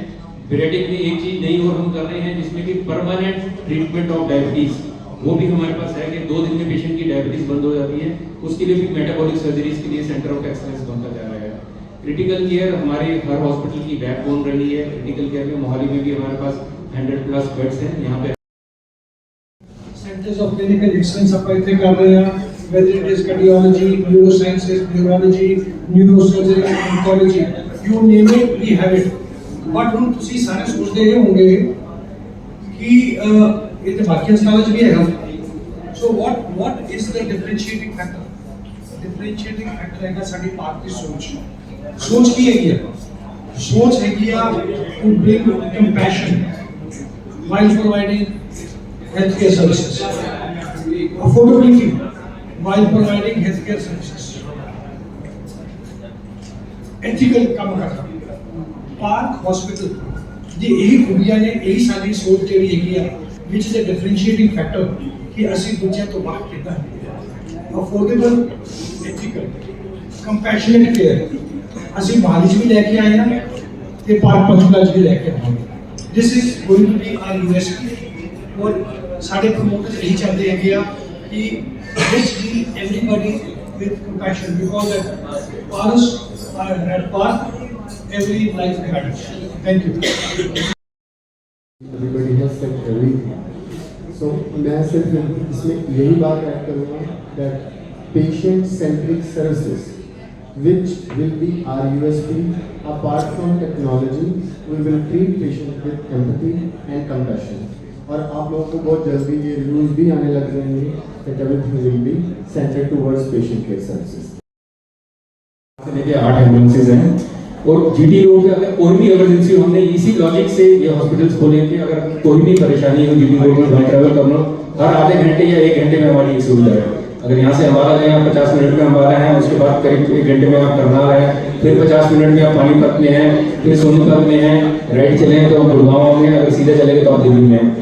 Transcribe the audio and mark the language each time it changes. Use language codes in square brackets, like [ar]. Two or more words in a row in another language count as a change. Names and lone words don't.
[hi] बेरियाटिक में एक चीज नई और हम कर रहे हैं जिसमें कि [en] permanent treatment of diabetes, [hi] वो भी हमारे पास है कि 2 दिन में पेशेंट की डायबिटीज बंद हो जाती है। उसके लिए भी [en] metabolic surgeries [hi] के लिए [en] centre of excellence [hi] बनता जा रहा है। [en] critical care [hi] हमारे हर हॉस्पिटल की बैकबोन रही है। [en] critical care [hi] में मोहाली में भी हमारे पास 100+ बेड्स हैं। यहाँ पे [en] centres of clinical excellence [pa] ਆਪਾਂ ਇੱਥੇ ਕਰ ਰਹੇ ਹਾਂ, [en] whether it is cardiology, neurosciences, neurology, neurosurgery, oncology, you name it, we have it. [pa] But ਹੁਣ ਤੁਸੀਂ ਸਾਰੇ ਸੋਚਦੇ ਇਹ ਹੋਵੋਗੇ ਕਿ ਇਹ ਤੇ ਬਾਕੀ ਹਸਪਤਾਲਾਂ 'ਚ ਵੀ ਹੈਗਾ। [en] So what is the differentiating factor? Differentiating factor [pa] ਹੈਗਾ ਸਾਡੀ ਭਾਰਤ ਦੀ ਸੋਚ ਕੀ ਹੈਗੀ ਆ? ਸੋਚ ਹੈਗੀ ਆ [en] to bring compassion while providing healthcare services, affordability while providing healthcare services, ethical [hi] काम करना। [pa] ਪਾਰਕ ਹਸਪਤਾਲ ਇਹ ਇਹੀ ਖੂਬੀਆਂ ਨੇ, ਇਹੀ ਸਾਰੀ ਸੋਚ ਜਿਹੜੀ ਹੈਗੀ ਆ, [en] which is a differentiating factor [pa] कि ਅਸੀਂ ਦੂਜਿਆਂ ਤੋਂ ਬਾਹਰ ਕਿੱਦਾਂ [en] affordable, ethical, compassionate care [pa] ਅਸੀਂ ਮਹਾਲੀ 'ਚ ਵੀ ਲੈ ਕੇ ਆਏ ਹਾਂ ਤੇ ਪਾਰਕ ਪੰਚਕੂਲਾ 'ਚ ਵੀ ਲੈ ਕੇ ਆਵਾਂਗੇ। [en] This is going to be our USP। [hi] और साढ़े प्रमोटर्स यही चाहते हैं कि [en] let's deal everybody with compassion, because at Paras, at Park every life matters. Thank you. Everybody has said everything. So [hi] मैं सिर्फ इसमें यही बात ऐड करूँगा [en] that patient-centric services, which will be our USP. Apart from technology, we will treat patients with empathy and compassion. [hi] और आप लोगों को बहुत जल्दी ये रिव्यूज भी आने लग जाएंगे [en] that everything will be centered towards patient care services. [hi] लेके 8 एम्बुलेंसेज हैं। और जीटी रोड पे अगर कोई भी इमरजेंसी हो, हमने इसी लॉजिक से ये हॉस्पिटल्स खोले कि अगर कोई भी परेशानी हो जीटी रोड में ट्रैवल करना, हर आधे घंटे या 1 घंटे में हमारी एक सुविधा है। अगर यहाँ से अम्बाला गए आप 50 मिनट में अम्बाला हैं, उसके बाद करीब 1 घंटे में आप करनाल हैं, फिर 50 मिनट में आप पानीपत में हैं, फिर सोनीपत में हैं, राइट चले हैं तो आप गुड़गांव में, अगर सीधे चले गए तो आप दिल्ली में हैं।